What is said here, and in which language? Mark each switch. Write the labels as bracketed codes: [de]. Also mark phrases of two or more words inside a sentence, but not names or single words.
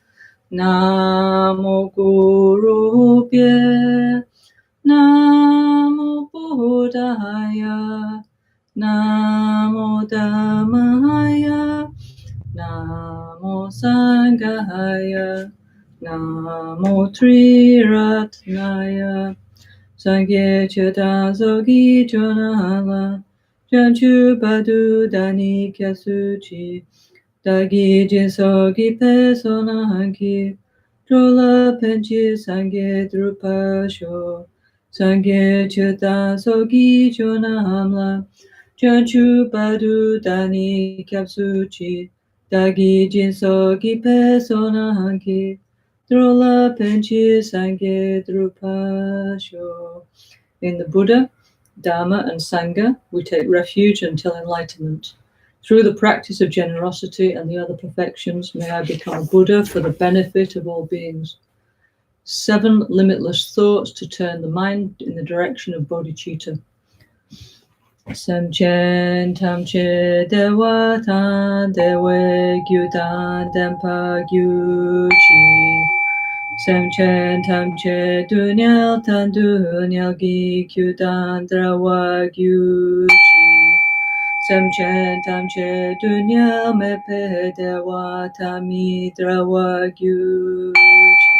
[sa] नमो गुरुभ्ये, नमो बुद्धाय, नमो धम्माय, नमो सङ्घाय, नमो त्रिरत्नाय, [bo] སངས་རྒྱས་ཆོས་དང་ཚོགས་ཀྱི་མཆོག་རྣམས་ལ། བྱང་ཆུབ་བར་དུ་བདག་ནི སྐྱབས་སུ་མཆི། བདག་གིས་སྦྱིན་སོགས་བགྱིས་པའི་བསོད་ནམས་ཀྱིས། འགྲོ་ལ་ཕན་ཕྱིར་སངས་རྒྱས་འགྲུབ་པར་ཤོག། སངས་རྒྱས་ཆོས་དང་ཚོགས་ཀྱི་མཆོག་རྣམས་ལ། བྱང་ཆུབ་བར་དུ་བདག་ནི་སྐྱབས་སུ་མཆི། བདག་གིས་སྦྱིན་སོགས་བགྱིས་པའི་བསོད་ནམས་ཀྱིས། འགྲོ་ལ་ཕན་ཕྱིར་སངས་རྒྱས་འགྲུབ་པར་ཤོག. [en] In the Buddha, Dharma, and Sangha, we take refuge until enlightenment. Through the practice of generosity and the other perfections, may I become a Buddha for the benefit of all beings. 7 limitless thoughts to turn the mind in the direction of bodhicitta. [bo] སེམས་ཅན་ཐམས་ཅད་བདེ་བ་དང་བདེ་བའི་རྒྱུ་དང་ལྡན་པར་གྱུར་ཅིག. སེམས་ཅན་ཐམས་ཅད་སྡུག་བསྔལ་དང་སྡུག་བསྔལ་གྱི་རྒྱུ་དང་བྲལ་བར་གྱུར་ཅིག. སེམས་ཅན་ཐམས་ཅད་སྡུག་བསྔལ་མེད་པའི་བདེ་བ་དམ་པ་དང་མི་འབྲལ་བར་གྱུར་ཅིག.